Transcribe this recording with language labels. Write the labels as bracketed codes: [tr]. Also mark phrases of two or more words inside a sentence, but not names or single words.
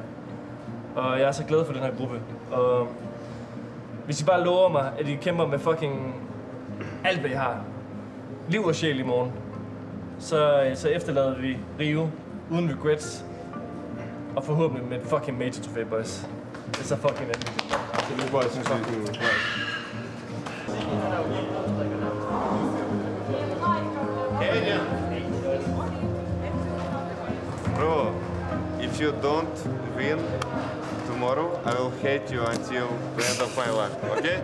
[da] Og jeg er så glad for den her gruppe. Og hvis I bare lover mig, at I kæmper med fucking alt, hvad I har, liv og sjæl i morgen, så efterlader vi Rio uden regrets. Og forhåbentlig med et [en] fucking major [da] trofæ, boys. Det er så fucking endelig. Det er boys, synes fucking Cadian. [en] Bro, if you don't win tomorrow, I will hate you until the end of my life, okay?